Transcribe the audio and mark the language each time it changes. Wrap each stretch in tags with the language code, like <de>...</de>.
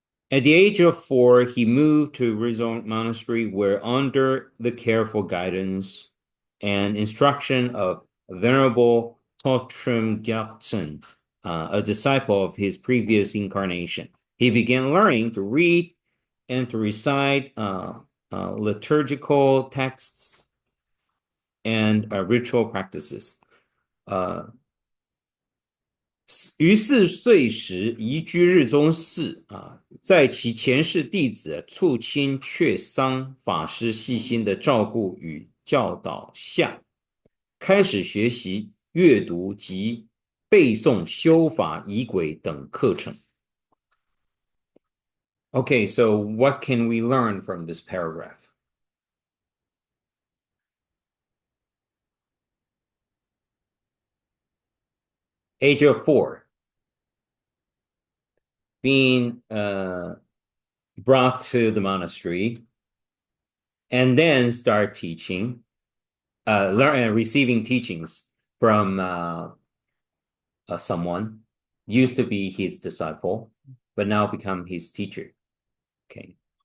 <en>At the age of 4, he moved to Rizong Monastery, where under the careful guidance and instruction of Venerable Totrim Gyatsen, a disciple of his previous incarnation, he began learning to read and to recite liturgical texts and ritual practices.</en> <zh>于4岁时移居日宗寺在其前世弟子簇亲却桑法师细心的照顾与教导下，开始学习阅读及背诵修法仪轨等课程。</zh> <en>Okay, so what can we learn from this paragraph? Age of 4, being brought to the monastery, and then start teaching, receiving teachings from someone used to be his disciple, but now become his teacher. Okay.</en>